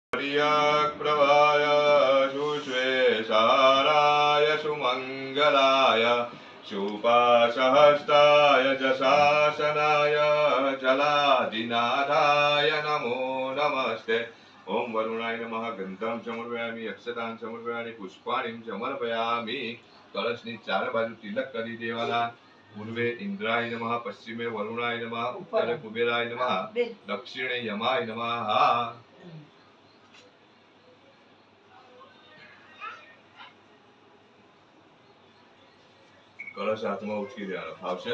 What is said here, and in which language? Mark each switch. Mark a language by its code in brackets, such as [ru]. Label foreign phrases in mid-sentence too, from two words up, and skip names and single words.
[sa] प्रवाय सुश्वेशाराय सुमङ्गलाय शुभासहस्ताय जशासनाय जलादिनाथाय नमो नमस्ते। ओम वरुणाय नमः। गंधम समर्पयामि, अक्षतां समर्पयामि, पुष्पाणिं समर्पयामि। [gu] કળશની ચાર બાજુ તિલક કરી દેવાના। [sa] પૂર્વે ઇન્દ્રાય નમઃ, પશ્ચિમે વરુણાય નમઃ, ઉત્તરે કુબેરાય નમઃ, દક્ષિણે યમાય નમઃ। [gu] કળશ હાથમાં ઉઠી દેવાનો આવશે।